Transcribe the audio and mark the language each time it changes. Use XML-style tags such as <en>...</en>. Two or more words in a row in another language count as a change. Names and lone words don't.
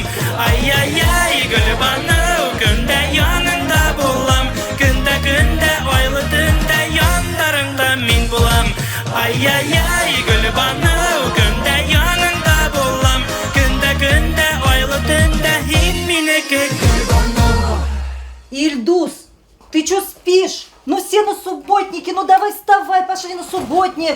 <tt>Ай-яй-яй, Гөлбану, көндә янында булам. Көндә айлы түндә яндарыңда мин булам. Ай-яй-яй, Гөлбану, көндә янында булам. Көндә айлы түндә һин минеке.</tt> <ru>Ильдус, ты чё спишь? Ну все на субботнике, ну давай вставай, пошли на субботник.</ru>